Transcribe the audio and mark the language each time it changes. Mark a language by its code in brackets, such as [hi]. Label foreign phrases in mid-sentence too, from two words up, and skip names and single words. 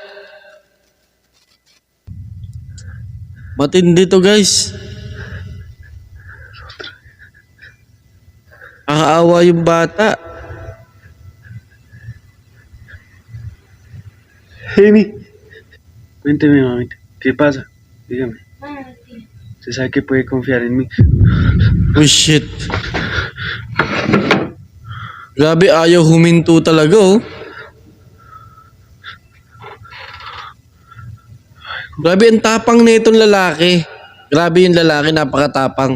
[tl] Matindi to, guys. Nakakaawa yung bata. Amy. [es] Cuénteme, mamita. ¿Qué pasa? Dígame. Usted sabe que puede confiar en mí. [en] Oh shit. [tl] Grabe, ayaw huminto talaga, oh. Grabe, ang tapang na itong lalaki. Grabe yung lalaki, napakatapang.